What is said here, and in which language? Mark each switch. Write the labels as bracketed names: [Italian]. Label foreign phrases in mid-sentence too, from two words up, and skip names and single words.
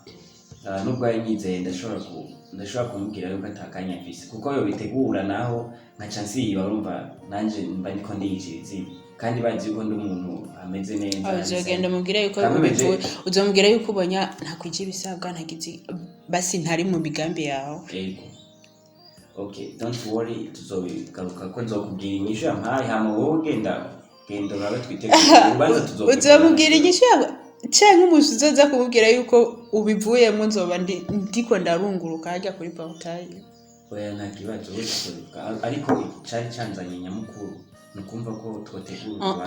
[Rundi] Nubwo yanyizeye ndashobora kumubwira yuko atakanya afise kuko yo bitegura naho nka chance barumva nanje mba niko ndiyiciriza kandi bazi yuko ndi umuntu ameze neza. Uzogenda mubwira yuko uzomubwira yuko ubonya ntakwije ibisabwa ntagize basi ntari mu bigambi yawe. Okay, [English] don't worry [Rundi] tuzobigaruka ko nzokubwira inyishu yampaye hama wowe genda urabe twitegura ubanza tuzokubwira. Uzomubwira inyishu cyangwa umuntu uzoza kumubwira yuko ubivuyemo nzoba ndiko ndarunguruka hajya kuri portail. Oya ntakibazo ariko cyari cyanzanye nyamukuru nukumva ko twotegura.